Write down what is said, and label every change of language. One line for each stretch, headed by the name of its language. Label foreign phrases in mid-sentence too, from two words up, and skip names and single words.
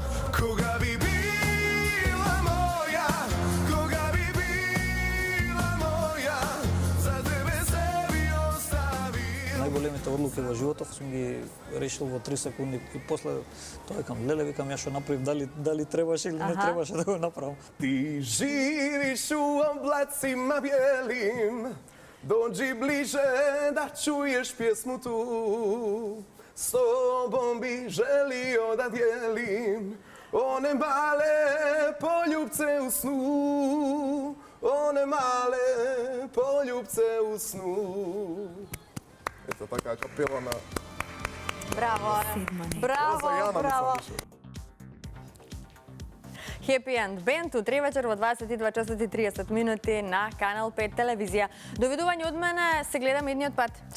Macedonian: Кога би била моја, кога би била моја, за тебе се би оставил. Најголемите одлуки во животот сум ги решил во 3 секунди и после тоа викам, леле, викам, ја што направив, дали требаше или не требаше да го направам.
Serbian: Ти живиш у облацима белим,
Croatian: доđi bliže da čuješ pjesmu tu. S tobom bi želio da dijelim one male poljubce u snu, one male poljubce u snu.
Macedonian: Ето така капела на Браво! Браво, браво! Happy End Band утре вечер во 22 часот и 30 минути на Канал 5 телевизија. Довидување од мене, се гледаме едниот пат.